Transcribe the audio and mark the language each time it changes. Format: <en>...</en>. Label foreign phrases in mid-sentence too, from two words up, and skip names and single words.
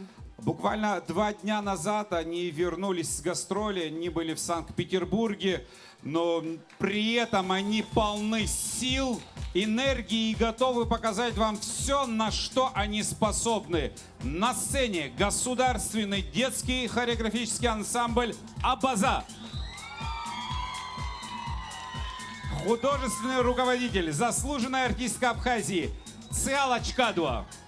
<ru>Буквально 2 дня назад они вернулись с гастроли, они были в Санкт-Петербурге, но при этом они полны сил, энергии и готовы показать вам все, на что они способны. На сцене государственный детский хореографический ансамбль «Абаза». Художественный руководитель, заслуженная артистка Абхазии Циала Чкадуа.</ru>